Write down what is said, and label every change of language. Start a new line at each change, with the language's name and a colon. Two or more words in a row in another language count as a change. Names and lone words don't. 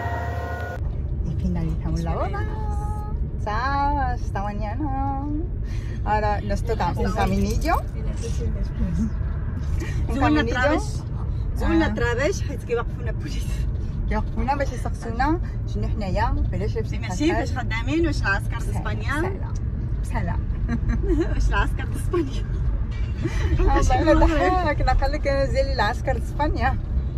Spanish: Y finalizamos la boda. Chao, hasta mañana. Ahora nos toca un caminillo.
Arabic: زولنا الطرابيش حيت كيوقفونا بوليس. كيوقفونا باش يسقسونا شنو حنايا علاش لابسين ماشي فاش خدامين واش العسكر الاسبانيال بسهلة واش العسكر الاسبانيال. والله انا ضحك نقول لك انا زي العسكر اسبانيا.